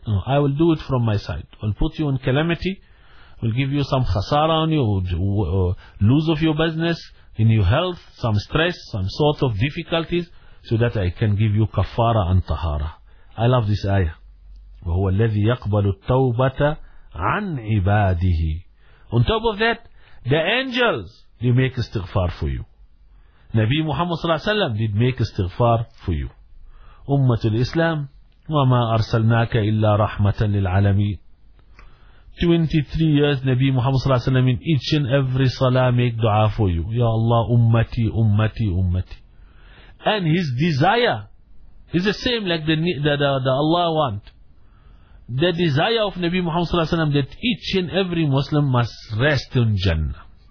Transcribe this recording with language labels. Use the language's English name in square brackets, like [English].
[English] No, I will do it from my side. I'll put you in calamity. We'll give you some khasara on you, lose of your business, in your health, some stress, some sort of difficulties, so that I can give you kafara and tahara. I love this ayah. [Arabic] وَهُوَ الَّذِي يَقْبَلُ التَّوْبَةَ عَنْ عِبَادِهِ. [English] On top of that, the angels, they make istighfar for you. Nabi Muhammad sallallahu alayhi wa sallam did make istighfar for you. [Arabic] Ummatul Islam, وَمَا أَرْسَلْنَاكَ إِلَّا رَحْمَةً لِلْعَالَمِينَ. [English] 23 years, Nabi Muhammad sallallahu alayhi wa sallam, in each and every salah make dua for you. [Arabic] Ya Allah, ummati, ummati, ummati. [English] And his desire, it's the same like the Allah want. The desire of Nabi Muhammad sallallahu alaihi wasallam that each and every Muslim must rest in Jannah.